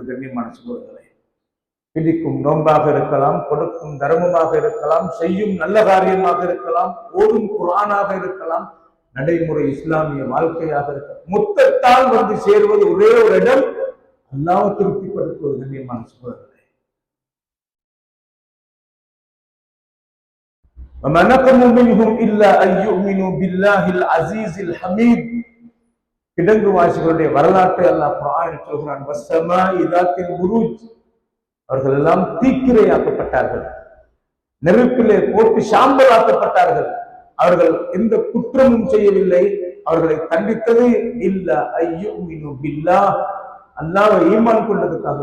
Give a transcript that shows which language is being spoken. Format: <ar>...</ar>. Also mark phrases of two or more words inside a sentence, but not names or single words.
<ta>கண்ணியமான சகோதரர்களே, பிடிக்கும் நோன்பாக இருக்கலாம், கொடுக்கும் தர்மமாக இருக்கலாம், செய்யும் நல்ல காரியமாக இருக்கலாம், ஓதும் குர்ஆனாக இருக்கலாம், நடைமுறை இஸ்லாமிய வாழ்க்கையாக இருக்கலாம், மொத்தத்தால் வந்து சேர்வது ஒரே ஒரு இடம், அல்லாஹ்வை திருப்திப்படுத்துவது. கண்ணியமான சகோதரர்களே,</ta> <ar>وَمَا نَقَمُوا مِنْهُمْ إِلَّا أَن يُؤْمِنُوا بِاللَّهِ الْعَزِيزِ الْحَمِيدِ.</ar> <ta>கிடங்கு வாசிகளுடைய வரலாற்றை அல்லாஹ் குர்ஆனில் சொல்கிறான்,</ta> <ar>والسماء ذات البروج,</ar> <ta>அவர்கள் எல்லாம் தீக்கிரையாக்கப்பட்டார்கள், நெருப்பிலே போட்டு சாம்பலாக்கப்பட்டார்கள். அவர்கள் எந்த குற்றமும் செய்யவில்லை. அவர்களை தண்டித்தது</ta> <ar>إلا أن يؤمنوا بالله,</ar> <ta>அல்லாஹ்வை ஈமான் கொண்டதுக்காக.</ta>